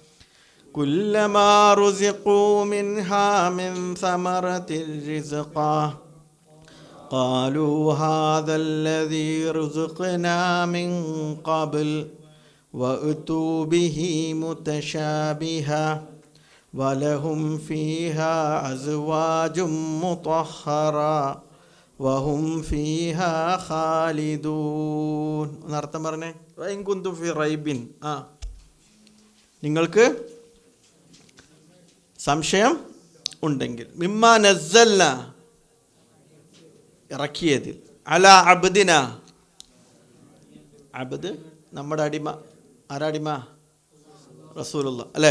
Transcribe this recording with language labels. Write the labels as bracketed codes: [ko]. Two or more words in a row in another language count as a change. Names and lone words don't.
[ar] كلما رزقوا منها من ثمرة رزقا قالوا هذا الذي رزقنا من قبل وأتوا به متشابها ولهم فيها أزواج مطهرة وهم فيها خالدون. [ml] എന്നർത്ഥം പറഞ്ഞേ. [ar] وإن كنتم في ريب, [ml] നിങ്ങൾക്ക് സംശയം ഉണ്ടെങ്കിൽ, [ar] مما نزلنا [ml] ഇറക്കിയതിൽ, [ar] على عبدنا, [ml] അബ്ദ് നമ്മുടെ അടിമ. ആരടിമ? റസൂലുള്ള അല്ലേ?